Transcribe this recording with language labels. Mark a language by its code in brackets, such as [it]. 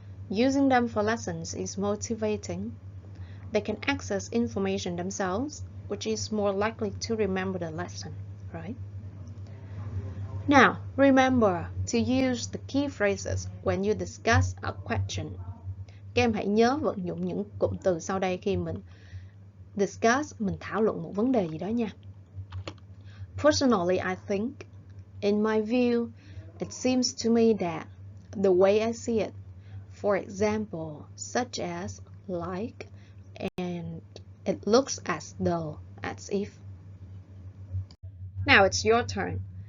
[en] Using them for lessons is motivating. They can access information themselves, which is more likely to remember the lesson, right? Now, remember to use the key phrases when you discuss a question. [vi] Các em hãy nhớ vận dụng những cụm từ sau đây khi mình discuss, mình thảo luận một vấn đề gì đó nha. [en] Personally, I think, in my view, it seems to me that the way I see it, for example, such as, like, and it looks as though, as if. Now it's your turn.